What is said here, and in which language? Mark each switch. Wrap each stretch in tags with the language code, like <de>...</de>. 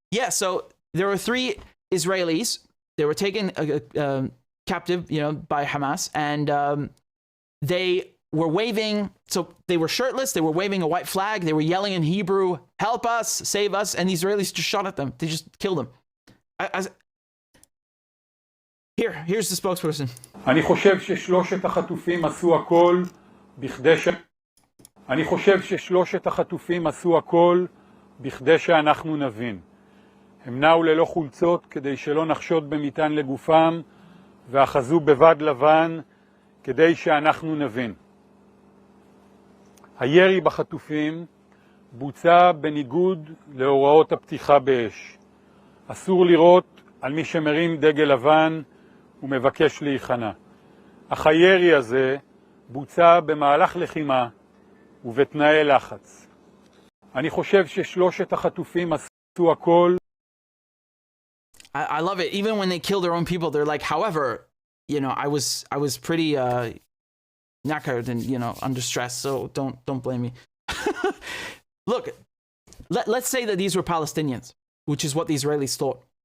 <en>So there were 3 Israelis. They were taken captive, by Hamas, and they were waving, so they were shirtless, they were waving a white flag, they were yelling in Hebrew, help us, save us, and the Israelis just shot at them. They just killed them. Here's the spokesperson.</en> <he>אני חושב ששלושת החטופים עשו הכל בכדי שאנחנו נבין. הם נעו ללא חולצות כדי שלא נחשוד במטען לגופם, ואחזו בבד לבן כדי שאנחנו נבין. הירי בחטופים בוצע בניגוד להוראות הפתיחה באש. אסור לירות על מי שמרים דגל לבן ומבקש להיכנע. אך הירי הזה בוצע במהלך לחימה ובתנאי לחץ. אני חושב ששלושת החטופים עשו הכל.</he> <en>I love it. Even when they kill their own people, they're like, however, I was pretty knackered and under stress, so don't blame me. Look, let's say that these were Palestinians, which is what the Israelis thought.</en>